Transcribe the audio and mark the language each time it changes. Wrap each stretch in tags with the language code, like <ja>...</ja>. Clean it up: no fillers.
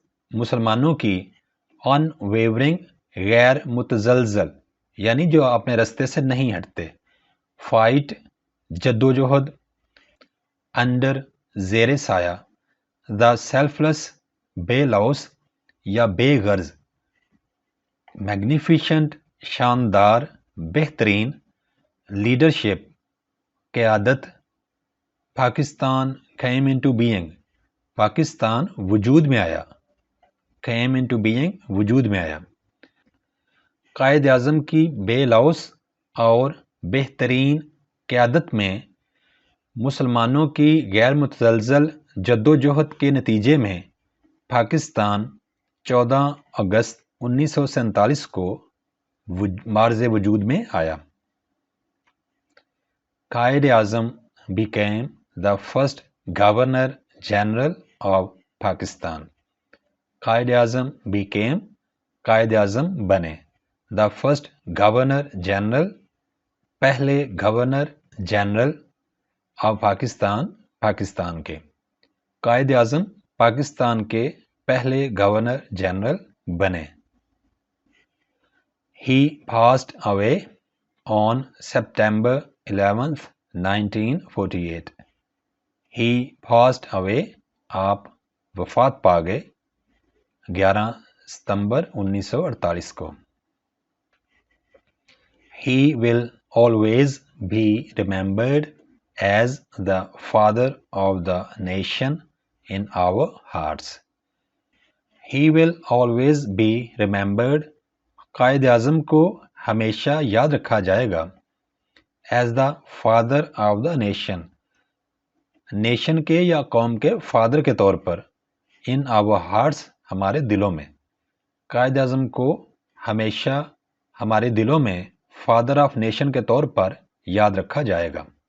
<ur>مسلمانوں کی unwavering, غیر متزلزل, یعنی جو اپنے رستے سے نہیں ہٹتے, fight, جدوجہد, under, زیر سایہ,</ur> <en>the selfless,</en> <ur>بے لوث یا بے غرض, magnificent, شاندار, بہترین, leadership, قیادت,</ur> <en>Pakistan came into being.</en> <ur>Pakistan وجود میں آیا.</ur> <en>came into being</en> <ur>وجود میں آیا. قائد اعظم کی بے لوث اور بہترین قیادت میں مسلمانوں کی غیر متزلزل جدوجہد کے نتیجے میں پاکستان 14 اگست 1947 کو معرض وجود میں آیا.</ur> <en>Quaid Azam became the first Governor General of Pakistan.</en> <ur>Quaid Azam became Quaid Azam بنے.</ur> <en>The first Governor General</en> <ur>پہلے governor general of Pakistan Pakistan کے. قائد اعظم پاکستان کے پہلے گورنر جنرل بنے.</ur> <en>He passed away on September 11th, 1948. He passed away</en> <ur>آپ وفات پا گئے 11 ستمبر 1948 کو.</ur> <en>He will always be remembered as the father of the nation in our hearts. He will always be remembered.</en> <ur>Quaid Azam کو ہمیشہ یاد رکھا جائے گا</ur> <en>as the father of the nation.</en> <ur>Nation کے یا قوم کے فادر کے طور پر</ur> <en>in our hearts</en> <ur>ہمارے دلوں میں. قائد اعظم کو ہمیشہ ہمارے دلوں میں فادر آف نیشن کے طور پر یاد رکھا جائے گا.</ur>